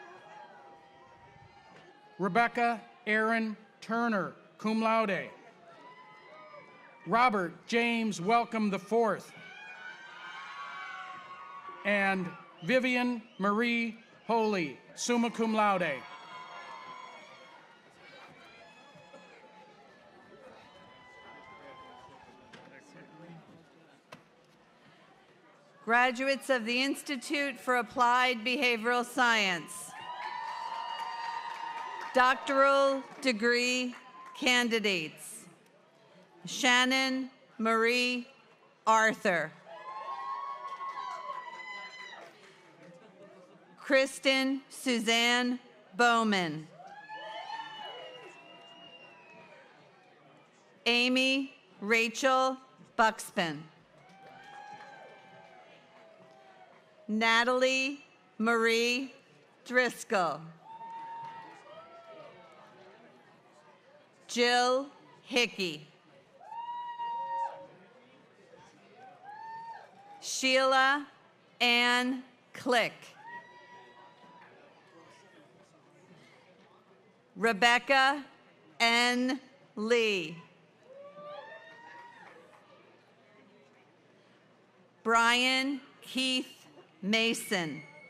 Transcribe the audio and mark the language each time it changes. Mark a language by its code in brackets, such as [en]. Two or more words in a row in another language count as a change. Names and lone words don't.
[en] Rebecca Aaron Turner, [la] cum laude. [en] Robert James Welcome IV. And Vivian Marie Holy, [la] summa cum laude. [en] Graduates of the Institute for Applied Behavioral Science. Doctoral degree candidates. Shannon Marie Arthur. Kristen Suzanne Bowman. Amy Rachel Buxton. Natalie Marie Driscoll. Jill Hickey. Sheila Ann Click. Rebecca N. Lee. Brian Keith Mason.